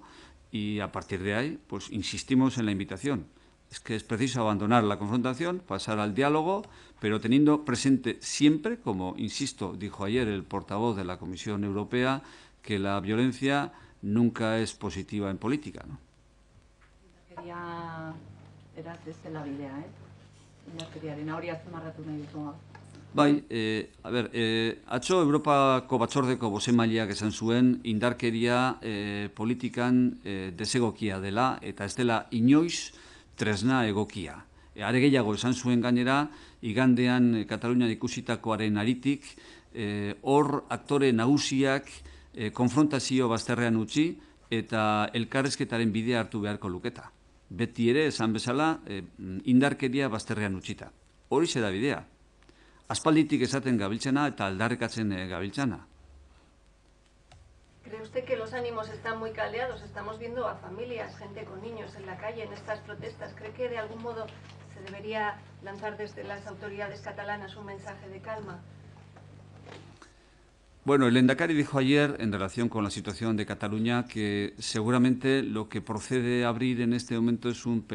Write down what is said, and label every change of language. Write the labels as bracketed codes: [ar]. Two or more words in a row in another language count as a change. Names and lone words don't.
[es] Y a partir de ahí, pues insistimos en la invitación. Es que es preciso abandonar la confrontación, pasar al diálogo, pero teniendo presente siempre, como, insisto, dijo ayer el portavoz de la Comisión Europea, que la violencia nunca es positiva en política, ¿no? [eu] Bai, atzo Europako batzordeko bosemaileak esan zuen indarkeria politikan desegokia dela eta ez dela inoiz tresna egokia. Are gehiago esan zuen gainera, igandean Katalunian ikusitakoaren aritik, hor aktore nagusiak konfrontazio bazterrean utzi eta elkarrezketaren bidea hartu beharko luketa. Beti ere, esan bezala, indarkeria bazterrean utzita. Horixe da bidea. Aspalditik esaten gabiltzena eta aldarrikatzen gabiltzana. [es] ¿Cree usted que los ánimos están muy caldeados? Estamos viendo a familias, gente con niños en la calle en estas protestas. ¿Cree que de algún modo se debería lanzar desde las autoridades catalanas un mensaje de calma? Bueno, el Lehendakari dijo ayer, en relación con la situación de Cataluña, que seguramente lo que procede a abrir en este momento es un